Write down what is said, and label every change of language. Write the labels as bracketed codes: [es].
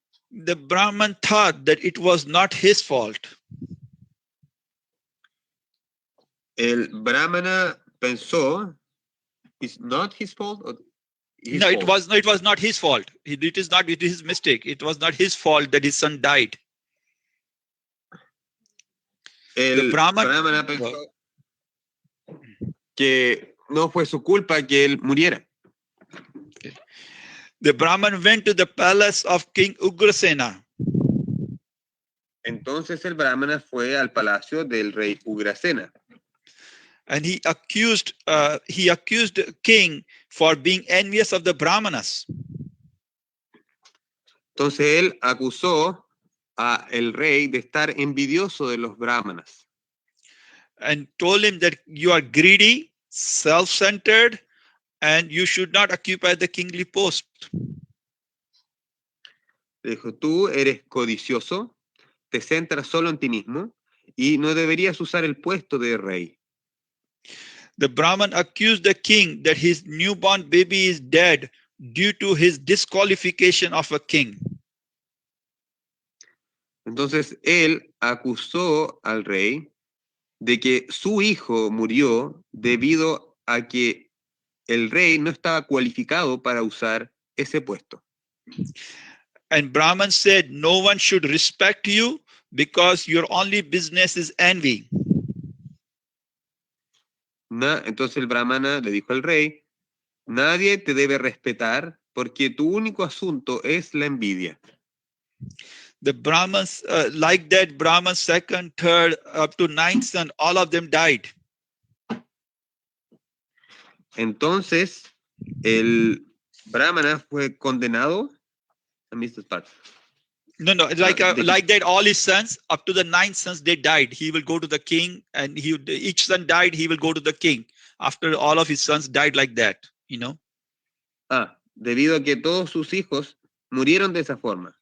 [en] The Brahman thought that it was not his fault. [es] El Brahmana pensó, [en] it's not his fault? Or his No, fault? it was not his fault. It is his mistake. It was not his fault that his son died. [es] El Brahmana pensó que no fue su culpa que él muriera. [en] The Brahman went to the palace of King Ugrasena. [es] Entonces el Brahmana fue al palacio del rey Ugrasena. [en] And he accused the king for being envious of the Brahmanas. [es] Entonces él acusó a el rey de estar envidioso de los brahmanas. [en] And told him that you are greedy, self-centered, and you should not occupy the kingly post. [es] Le dijo, tú eres codicioso, te centras solo en ti mismo y no deberías usar el puesto de rey. [en] The Brahman accused the king that his newborn baby is dead due to his disqualification of a king. [es] Entonces él acusó al rey de que su hijo murió debido a que el rey no estaba cualificado para usar ese puesto. [en] And Brahman said, no one should respect you because your only business is envy. [es] Entonces el Brahmana le dijo al rey, nadie te debe respetar porque tu único asunto es la envidia. [en] The Brahmans, like that, Brahman's second, third, up to ninth son, all of them died. [es] Entonces el Brahmana fue condenado. [en] I missed this part. No, like that, all his sons, up to the ninth sons, they died. He will go to the king, and each son died, he will go to the king. After all of his sons died like that, you know. [es] Debido a que todos sus hijos murieron de esa forma.